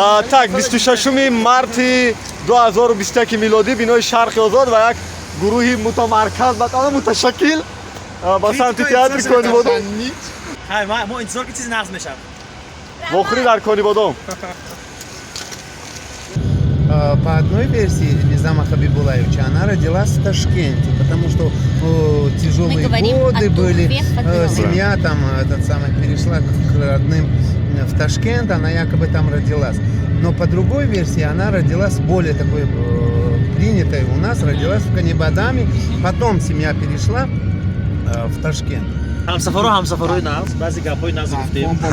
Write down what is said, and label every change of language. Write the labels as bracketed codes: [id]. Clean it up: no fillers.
[tg] Так, 26 марти 2021 милодӣ бинои Шарқи Озод ва як гурӯҳи мутамарказ ба тамом муташаккил ба самти театри Конибодом. мо интизор ки чизи нағз мешавад. Вохӯрӣ дар Конибодом. [ru] По одной версии Низама Хабибулаевича она родилась в Ташкенте, потому что тяжелые годы были, семья там перешла к родным в Ташкент, она якобы там родилась. Но по другой версии она родилась более такой принятой у нас, родилась в Канибадаме, потом семья перешла в Ташкент. [tg] ҳамсафарои нағз, баъзе гапҳои нағз гуфтем.